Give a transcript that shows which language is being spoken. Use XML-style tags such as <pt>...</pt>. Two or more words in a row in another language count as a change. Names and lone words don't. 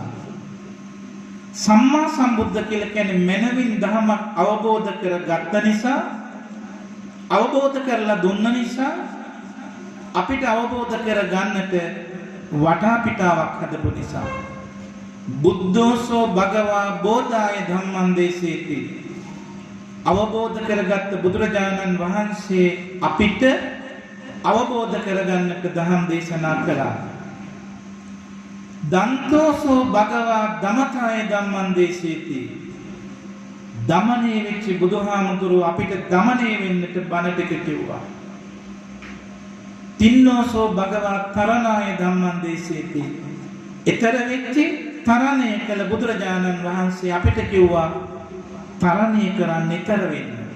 <si>සම්මා සම්බුද්ධ කියලා කියන්නේ මනවින් ධර්මයක් අවබෝධ කරගත්ත නිසා, අවබෝධ කරලා දුන්න නිසා අපිට අවබෝධ කරගන්නට වටාපිටාවක් හදපු නිසා.</si> <pi>බුද්ධෝසෝ භගවා බෝධාය ධම්මං දේශේති.</pi> <si>අවබෝධ කරගත්ත බුදුරජාණන් වහන්සේ අපිට අවබෝධ කරගන්නට ධම් දේශනා කළා.</si> <pi>දන්තෝසෝ භගවා දමතාය ධම්මං දේශේති.</pi> <si>දමණය වෙච්ච බුදුහාමුදුරුවෝ අපිට දමණය වෙන්නට බණ ටික කිව්වා.</si> <pi>තින්නෝසෝ භගවා තරණාය ධම්මං දේශේති.</pi> <si>ඊතර වෙච්ච තරණය කළ බුදුරජාණන් වහන්සේ අපිට කිව්වා තරණය කරන්න ඊතර වෙන්න.</si>